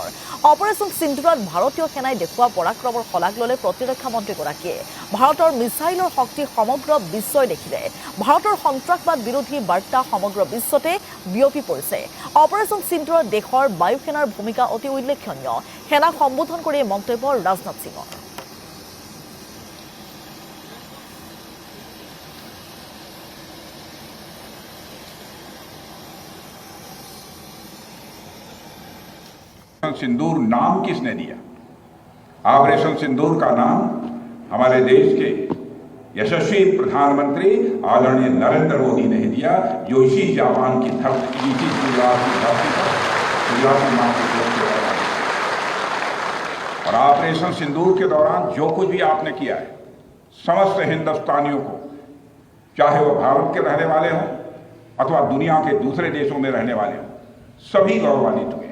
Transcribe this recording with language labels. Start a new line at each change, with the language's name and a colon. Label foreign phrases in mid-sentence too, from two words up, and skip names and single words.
Assamese: অপাৰেশ্যন সিন্ধুৰত ভাৰতীয় সেনাই দেখুওৱা পৰাক্ৰমৰ শলাগ ল'লে প্ৰতিৰক্ষা মন্ত্ৰীগৰাকীয়ে। ভাৰতৰ মিছাইলৰ শক্তি সমগ্ৰ বিশ্বই দেখিলে। ভাৰতৰ সন্ত্ৰাসবাদ বিৰোধী বাৰ্তা সমগ্ৰ বিশ্বতে বিয়পি পৰিছে। অপাৰেশ্যন সিন্ধুৰত দেশৰ বায়ুসেনাৰ ভূমিকা অতি উল্লেখনীয়। সেনাক সম্বোধন কৰি মন্তব্য ৰাজনাথ সিঙৰ।
Hindi: सिंदूर नाम किसने दिया? ऑपरेशन सिंदूर का नाम हमारे देश के यशस्वी प्रधानमंत्री आदरणीय नरेंद्र मोदी ने दिया, जो इसी जापान की धरती और ऑपरेशन सिंदूर के दौरान जो कुछ भी आपने किया है, समस्त हिंदुस्तानियों को, चाहे वो भारत के रहने वाले हों अथवा दुनिया के दूसरे देशों में रहने वाले हों, सभी गौरवान्वित हुए।